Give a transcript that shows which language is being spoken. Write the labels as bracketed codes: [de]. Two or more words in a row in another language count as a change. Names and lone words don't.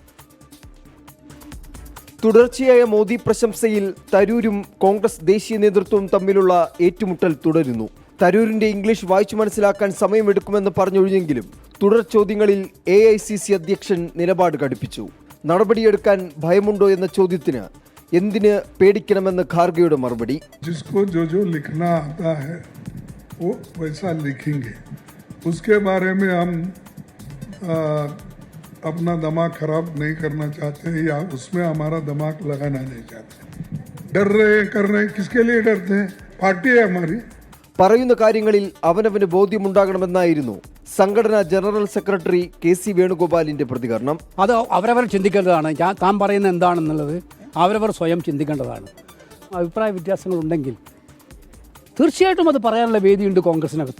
[ml] തുടർച്ചയായ മോദി പ്രശംസയിൽ തരൂരും കോൺഗ്രസ് ദേശീയ നേതൃത്വവും തമ്മിലുള്ള ഏറ്റുമുട്ടൽ തുടരുന്നു. തരൂരിന്റെ ഇംഗ്ലീഷ് വായിച്ചു മനസ്സിലാക്കാൻ സമയമെടുക്കുമെന്ന് പറഞ്ഞൊഴിഞ്ഞെങ്കിലും തുടർ ചോദ്യങ്ങളിൽ AICC അധ്യക്ഷൻ നിലപാട് കടുപ്പിച്ചു. നടപടിയെടുക്കാൻ ഭയമുണ്ടോ എന്ന ചോദ്യത്തിന് എന്തിന് പേടിക്കണമെന്ന് ഖാർഗെയുടെ മറുപടി. [hi] अपना दिमाग खराब नहीं करना चाहते या उसमें हमारा दिमाग लगाना नहीं चाहते. डर रहे कर रहे किसके लिए डरते हैं? पार्टी है हमारी. [ml] പറയുന്ന കാര്യങ്ങളിൽ അവനവന് ബോധ്യമുണ്ടാകണമെന്നായിരുന്നു സംഘടനാ ജനറൽ സെക്രട്ടറി KC വേണുഗോപാലിന്റെ പ്രതികരണം. അത് അവരവർ ചിന്തിക്കേണ്ടതാണ്. താൻ പറയുന്നത് എന്താണെന്നുള്ളത് അവരവർ സ്വയം ചിന്തിക്കേണ്ടതാണ്. അഭിപ്രായ വ്യത്യാസങ്ങളുണ്ടെങ്കിൽ തീർച്ചയായിട്ടും അത് പറയാനുള്ള വേദിയുണ്ട് കോൺഗ്രസിനകത്ത്.